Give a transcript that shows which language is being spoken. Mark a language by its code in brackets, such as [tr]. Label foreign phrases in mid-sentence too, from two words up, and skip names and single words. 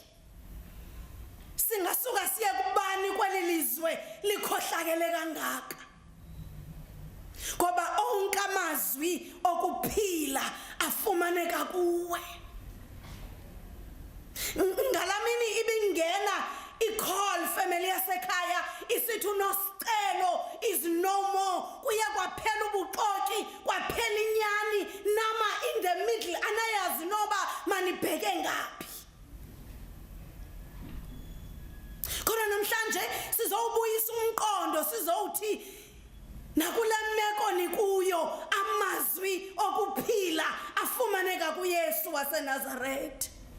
[xh] Singasuka siye kubani kweli lizwe likhohlakele kangaka? Ngoba onke amazwi okuphila afumaneka kuwe. Ngalamini ibingena i- [en] call family [xh] yasekhaya isithi uNosicelo [en] is no more. [xh] Kuya kwaphela ubuxoki, kwaphela inyani, nama [en] in the middle [xh] anayazi noba manibheke ngaphi. Kodwa namhlanje sizobuyisa umqondo sizowuthi nakule meko nikuyo amazwi okuphila afumaneka kuYesu waseNazaretha.